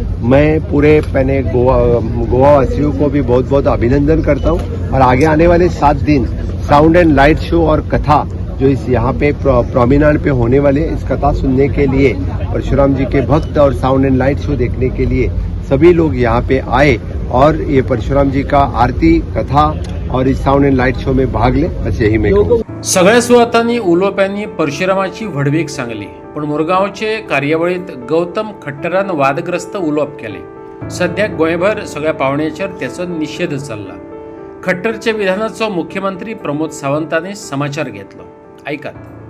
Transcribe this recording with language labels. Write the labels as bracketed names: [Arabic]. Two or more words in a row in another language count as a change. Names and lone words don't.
[Hindi] मैं पूरे मैंने गोवा वासियों को भी बहुत बहुत अभिनंदन करता हूँ और आगे आने वाले 7 दिन [English] sound and light show [Hindi] और कथा जो इस यहाँ पे प्रोमिनार पे होने वाले इस कथा सुनने के लिए परशुराम जी के भक्त और [English] sound and light show [Hindi] देखने के लिए सभी लोग यहाँ पे आए और ये परशुराम जी का आरती कथा और इस [English] sound and light show [Hindi] में भाग ले, बस यही मैं कहूँ। [Konkani] सगळ्या सुवातांनी उलोवप्यांनी परशुरामाची व्हडवीक सांगली, पण मुरगांवचे कार्यावळीत गौतम खट्टरान वादग्रस्त उलोवप केले। सध्या गोंयभर सगळ्या पावंड्याचेर त्याचो निषेध चल्ला। खट्टरच्या विधानाचो मुख्यमंत्री प्रमोद सावंतांनी समाचार घेतलो, ऐकात।